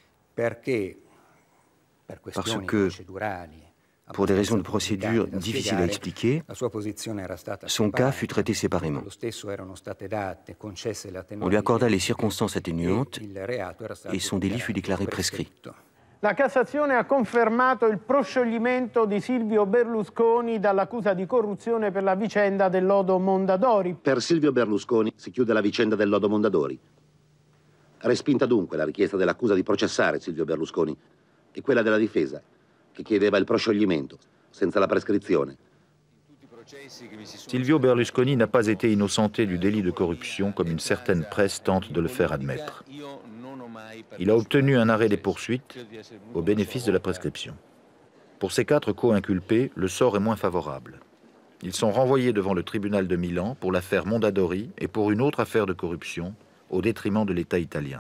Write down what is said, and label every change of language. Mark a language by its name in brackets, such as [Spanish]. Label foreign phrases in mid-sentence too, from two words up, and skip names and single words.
[French] Parce que, pour des raisons de procédure difficiles à expliquer, son cas fut traité séparément. On lui accorda les circonstances atténuantes et son délit fut déclaré prescrit. [Italian] La Cassazione ha confermato il proscioglimento di Silvio Berlusconi dall'accusa di corruzione per la vicenda del lodo Mondadori. Per Silvio Berlusconi si chiude la vicenda del lodo Mondadori. Respinta dunque la richiesta dell'accusa di processare Silvio Berlusconi e quella della difesa, che chiedeva il proscioglimento, senza la prescrizione. [French] Silvio Berlusconi n'a pas été innocenté du délit de corruption comme une certaine presse tente de le faire admettre. Il a obtenu un arrêt des poursuites au bénéfice de la prescription. Pour ces 4 co-inculpés, le sort est moins favorable. Ils sont renvoyés devant le tribunal de Milan pour l'affaire Mondadori et pour une autre affaire de corruption, au détriment de l'État italien.